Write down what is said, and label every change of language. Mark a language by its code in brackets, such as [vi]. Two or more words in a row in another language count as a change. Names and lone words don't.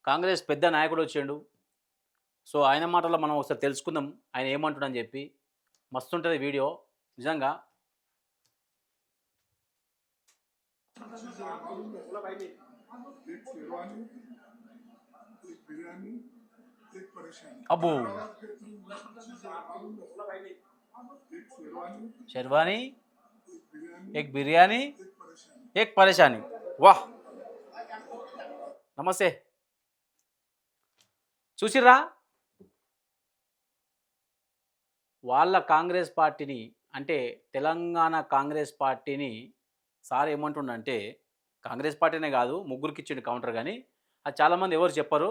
[te] కాంగ్రెస్ పెద్ద నాయకుడు వచ్చిండు. సో, ఆయన మాటల్లో మనం ఒకసారి తెలుసుకుందాం. ఆయన ఏమంటుడని చెప్పి. మస్తుంటది వీడియో. నిజంగా. [hi] एक शेरवानी, एक बिरयानी, एक परेशानी। [te] అబ్బో! [hi] एक शेरवानी, [te] షెర్వానీ, [hi] एक बिरयानी, [te] ఎగ్ బిర్యానీ, [hi] एक परेशानी। [te] ఎగ్ పరేషానీ. వాహ్! నమస్తే. చూసిర్రా? వాళ్ళ కాంగ్రెస్ పార్టీని అంటే తెలంగాణ కాంగ్రెస్ పార్టీని సార్ ఏమంటుండంటే కాంగ్రెస్ పార్టీనే కాదు ముగ్గురికి ఇచ్చిండు కౌంటర్ కానీ అది చాలామంది ఎవరు చెప్పరు.